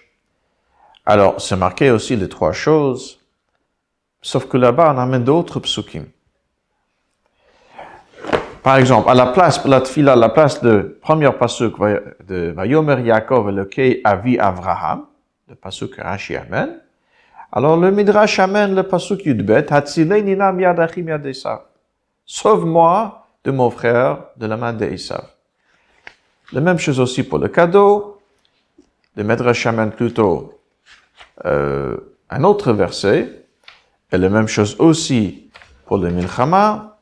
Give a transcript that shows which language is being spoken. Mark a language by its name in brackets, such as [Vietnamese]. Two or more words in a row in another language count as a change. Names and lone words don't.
[French] Alors, c'est marqué aussi les trois choses, sauf que là-bas, on amène d'autres psukim. Par exemple, à la place, pour la tefila, à la place de première pasuk de [Hebrew] ויאמר יעקב אלוקי אבי אברהם, [French] le pasuk Rashi amène, Alors le Midrash amène le pasuk Yudbet, [Hebrew] הצילני נא מיד אחי מיד עשו. [French] Sauve-moi de mon frère de la main d'Esav. La même chose aussi pour le cadeau. Le Midrash amène plutôt un autre verset. Et la même chose aussi pour le Milchama.